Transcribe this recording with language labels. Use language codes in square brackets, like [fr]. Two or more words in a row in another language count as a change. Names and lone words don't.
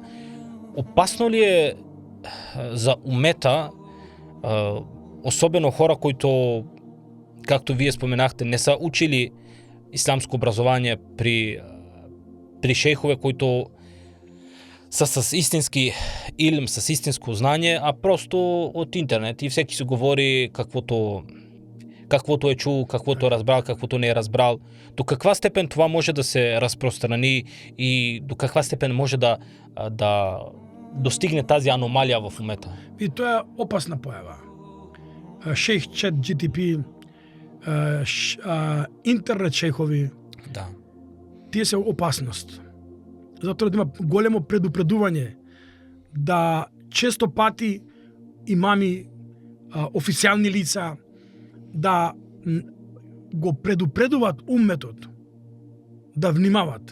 [bg] Опасно ли е за умета, особено хора, които, както вие споменахте, не са учили исламско образование при шейхове, които са с истински илм, с истинско знание, а просто от интернет и всеки си говори каквото е чул, каквото е разбрал, каквото не е разбрал. До каква степен това може да се разпространи и до каква степен може да достигне тази аномалия в умета? [mk] И тоа е опасна појава. Шейх ChatGPT, интернет шейхови, тие се опасност. Затоа да има големо предупредување да често пати имами, официјални лица, да го предупредуваат умметот, да внимават.